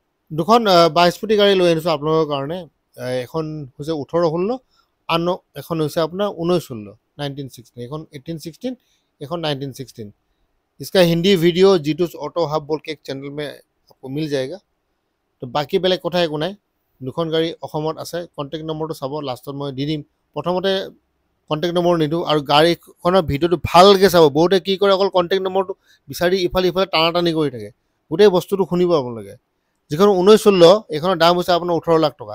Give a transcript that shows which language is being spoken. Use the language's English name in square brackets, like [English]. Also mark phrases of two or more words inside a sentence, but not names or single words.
[Assamese] দুখন 22 ফুটি গাড়ী লৈ আনিছোঁ আপোনালোকৰ কাৰণে। এখন হৈছে 18-16, আন এখন হৈছে আপোনাৰ 19-16, 19-16। এখন 18-16, এখন 19-16। [Hindi] इसका हिंदी वीडियो जीटूस ऑटो हब बोल के एक चैनल में आपको मिल जाएगा। [Assamese] তো বাকী বেলেগ কথা একো নাই। দুখন গাড়ী অসমত আছে। [English] contact number [Assamese] চাব, লাষ্টত মই দি দিম। প্ৰথমতে [English] contact number [Assamese] নিদিওঁ, আৰু গাড়ীখনৰ ভিডিঅ'টো ভালকৈ চাব। বহুতে কি কৰে, অকল [English] contact number [Assamese] বিচাৰি ইফালে টানাটানি কৰি থাকে। গোটেই বস্তুটো শুনিব আপোনালোকে। যিখন 19-16, এইখনৰ দাম হৈছে আপোনাৰ 18 লাখ টকা।